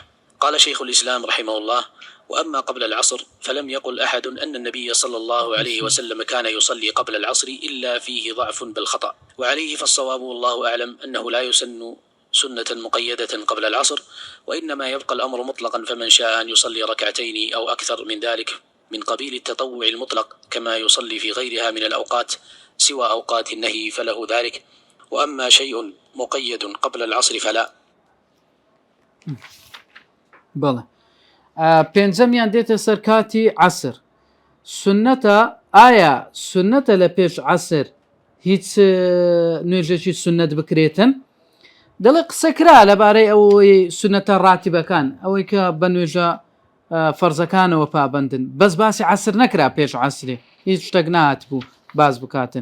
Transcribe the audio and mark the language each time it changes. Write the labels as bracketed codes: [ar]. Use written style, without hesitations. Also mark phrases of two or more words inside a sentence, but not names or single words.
[ar] قال شيخ الإسلام رحمه الله: وأما قبل العصر فلم يقل أحد أن النبي صلى الله عليه وسلم كان يصلي قبل العصر إلا فيه ضعف بالخطأ، وعليه فالصواب والله أعلم أنه لا يسن سنة مقيدة قبل العصر، وإنما يبقى الأمر مطلقا، فمن شاء أن يصلي ركعتين أو أكثر من ذلك من قبيل التطوع المطلق كما يصلي في غيرها من الأوقات سوى أوقات النهي فله ذلك، وأما شيء مقيد قبل العصر فلا. [ckb] بەڵێ پێنجەمیان دێتە سەر کاتی عەسر. سنەتە، ئایا سنەتە لە پێش عەسر هیچ نوێژێکی سنەت بکرێتن؟ دەڵێ قسەکرا لەبارەی ئەوەی سنەتە ڕاتیبەکان، ئەوەی کە بە نوێژە فەرزەکانەوە پابەندن، بەس باسی عەسر نەکرا پێش عەسرێ، هیچ شتێک نهات بوو باز بکاتن.